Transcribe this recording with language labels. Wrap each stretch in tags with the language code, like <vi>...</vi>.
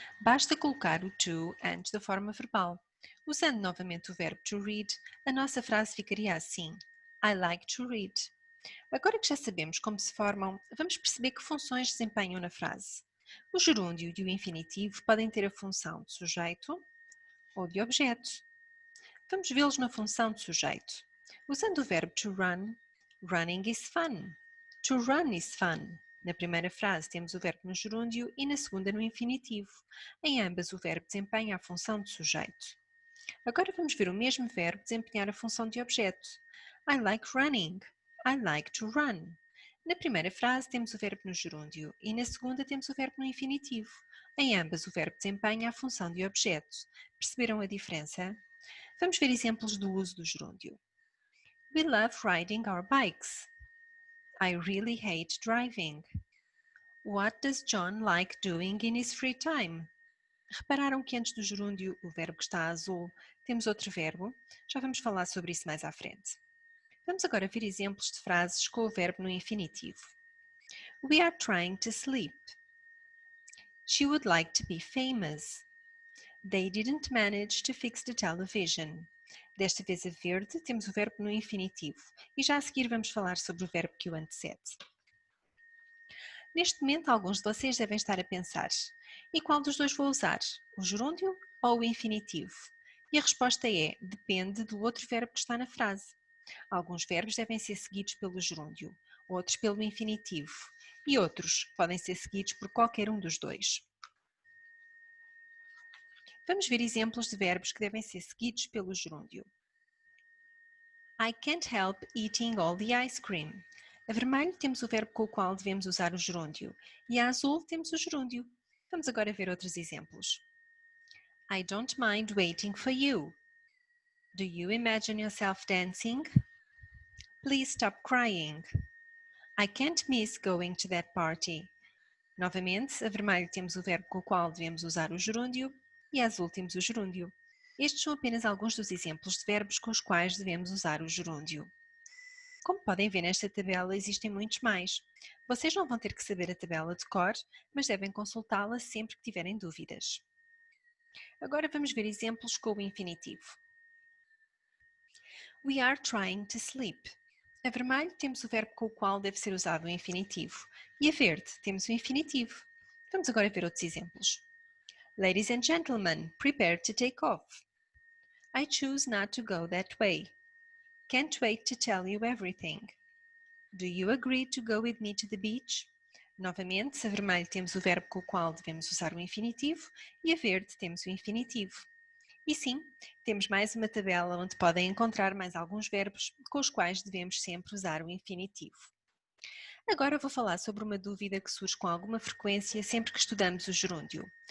<pt>Basta colocar o to antes da forma verbal. Usando novamente o verbo to read, a nossa frase ficaria assim:</pt> <en>I like to read.</en> <pt>Agora que já sabemos como se formam, vamos perceber que funções desempenham na frase. O gerúndio e o infinitivo podem ter a função de sujeito ou de objeto. Vamos vê-los na função de sujeito. Usando o verbo to run,</pt> <en>running is fun. To run is fun.</en> <pt>Na primeira frase temos o verbo no gerúndio e na segunda no infinitivo. Em ambas o verbo desempenha a função de sujeito. Agora vamos ver o mesmo verbo desempenhar a função de objeto.</pt> <en>I like running. I like to run.</en> <pt>Na primeira frase temos o verbo no gerúndio e na segunda temos o verbo no infinitivo. Em ambas o verbo desempenha a função de objeto. Perceberam a diferença? Vamos ver exemplos do uso do gerúndio.</pt> <en>We love riding our bikes. I really hate driving. What does John like doing in his free time?</en> <pt>Repararam que antes do gerúndio, o verbo que está azul, temos outro verbo? Já vamos falar sobre isso mais à frente. Vamos agora ver exemplos de frases com o verbo no infinitivo.</pt> <en>We are trying to sleep. She would like to be famous. They didn't manage to fix the television.</en> <pt>Desta vez a verde temos o verbo no infinitivo e já a seguir vamos falar sobre o verbo que o antecede. Neste momento, alguns de vocês devem estar a pensar: e qual dos dois vou usar? O gerúndio ou o infinitivo? E a resposta é: depende do outro verbo que está na frase. Alguns verbos devem ser seguidos pelo gerúndio, outros pelo infinitivo, e outros podem ser seguidos por qualquer um dos dois. Vamos ver exemplos de verbos que devem ser seguidos pelo gerúndio.</pt> <en>I can't help eating all the ice cream.</en> <pt>A vermelho temos o verbo com o qual devemos usar o gerúndio e a azul temos o gerúndio. Vamos agora ver outros exemplos.</pt> <en>I don't mind waiting for you. Do you imagine yourself dancing? Please stop crying. I can't miss going to that party.</en> <pt>Novamente, a vermelho temos o verbo com o qual devemos usar o gerúndio e a azul temos o gerúndio. Estes são apenas alguns dos exemplos de verbos com os quais devemos usar o gerúndio. Como podem ver nesta tabela, existem muitos mais. Vocês não vão ter que saber a tabela de cor, mas devem consultá-la sempre que tiverem dúvidas. Agora vamos ver exemplos com o infinitivo.</pt> <en>We are trying to sleep.</en> <pt>A vermelho temos o verbo com o qual deve ser usado o infinitivo e a verde temos o infinitivo. Vamos agora ver outros exemplos.</pt> <en>Ladies and gentlemen, prepare to take off. I choose not to go that way. Can't wait to tell you everything. Do you agree to go with me to the beach?</en> <pt>Novamente, a vermelho temos o verbo com o qual devemos usar o infinitivo e a verde temos o infinitivo. E sim, temos mais uma tabela onde podem encontrar mais alguns verbos com os quais devemos sempre usar o infinitivo. Agora vou falar sobre uma dúvida que surge com alguma frequência sempre que estudamos o gerúndio.</pt>